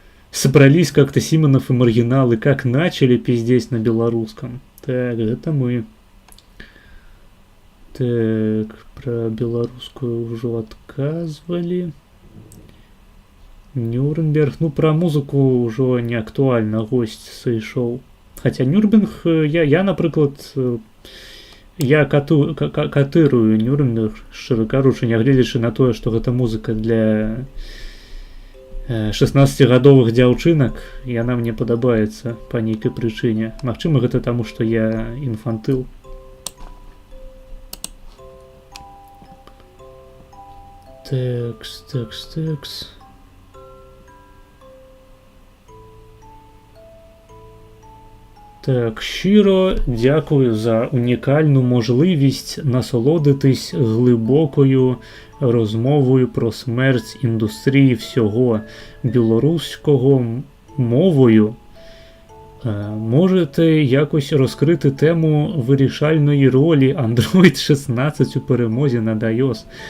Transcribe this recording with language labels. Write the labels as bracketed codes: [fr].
[ru] Собрались как-то Симонов и маргиналы, как начали пиздеть на белорусском. Так, это мы. Так, про белорусскую уже отказывали. Нюрнберг, ну про музыку уже не актуально, [be] гость сышоў. Хотя Нюрнберг, я напрыклад, я катырую Нюрнберг, шчыра кажучы, нягледзячы на тое, што гэта музыка для 16-гадовых дзяўчынак, яна мне падабаецца па нейкай прычыне. Магчыма, гэта таму, што я інфантыл. Тэкс. [uk] Так, щиро дякую за унікальну можливість насолодитись глибокою розмовою про смерть індустрії всього білоруського мовою. Можете якось розкрити тему вирішальної ролі Android 16 у перемозі над iOS?